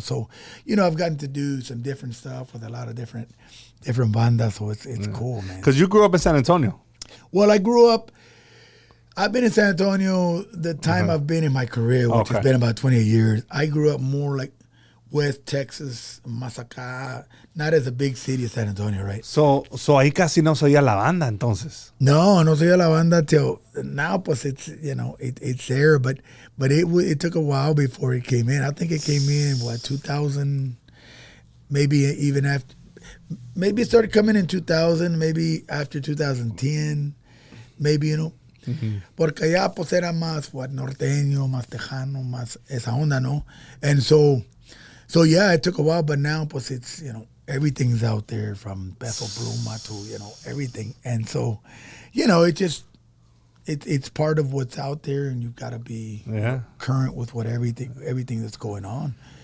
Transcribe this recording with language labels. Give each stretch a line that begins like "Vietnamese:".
English: So, I've gotten to do some different stuff with a lot of different bandas. So it's cool, man. Because you grew up in San Antonio. Well, I've been in San Antonio the time I've been in my career, which has been about 28 years. I grew up more like West Texas, Mazacá, not as a big city of San Antonio, right?
Spanish: So ahí casi no se oía la banda, entonces. No se oía la banda
English: till now. Pues it's it's there, but it took a while before it came in. I think it came in 2000, maybe even after. Maybe it started coming in 2000, maybe after 2010, maybe
Spanish: porque allá pues era más norteño, más tejano, más esa onda, ¿no?
English: And so yeah, it took a while, but now pues it's everything's out there from Peso Pluma to everything, and so it just it's part of what's out there, and you've got to be current with what everything that's going on.